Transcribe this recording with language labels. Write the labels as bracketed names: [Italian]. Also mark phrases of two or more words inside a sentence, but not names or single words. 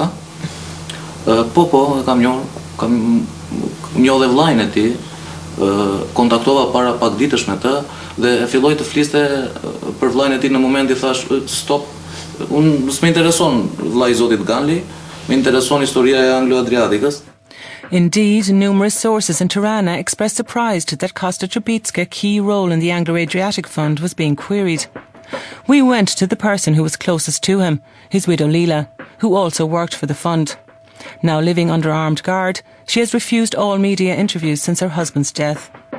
[Albanian] Po, e kam njohur, kam njohur dhe vllajën e tij, kontaktova para pak ditësh me të dhe e filloi të fliste për vllajën e tij në moment I thash stop, unë s'më intereson vllai I zotit Ganley, më intereson historia e Anglo-Adriatikës. [English] Indeed, numerous sources in Tirana expressed surprise that Kosta Trubitska's key role in the Anglo-Adriatic Fund was being queried. We went to the person who was closest to him, his widow Leela, who also worked for the fund. Now living under armed guard, she has refused all media interviews since her husband's death.